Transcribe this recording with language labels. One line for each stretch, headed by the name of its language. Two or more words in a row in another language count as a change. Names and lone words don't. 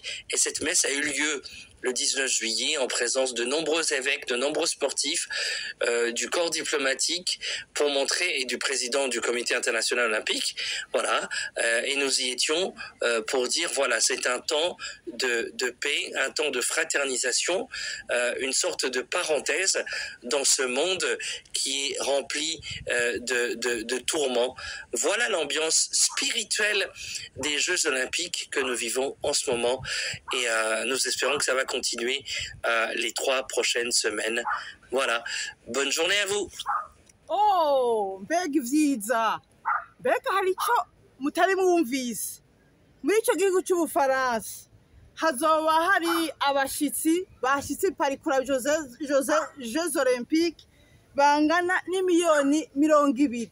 French: Et cette messe a eu lieu le 19 juillet, en présence de nombreux évêques, de nombreux sportifs, du corps diplomatique, pour montrer, et du président du Comité international olympique, voilà, et nous y étions pour dire, voilà, c'est un temps de paix, un temps de fraternisation, une sorte de parenthèse dans ce monde qui est rempli de tourments. Voilà l'ambiance spirituelle des Jeux Olympiques que nous vivons en ce moment, et nous espérons que ça va continuer les 3 prochaines semaines. Voilà, bonne journée à vous.
Rundi: Oh, mbega vyiza, mbega hari ico mutari mwumvise. Muri ico gihugu c'Ubufaransa hazoba hari abashitsi bashitsi Paris kuri
French: Jeux Olympiques
Rundi: bangana n'imiliyoni 20.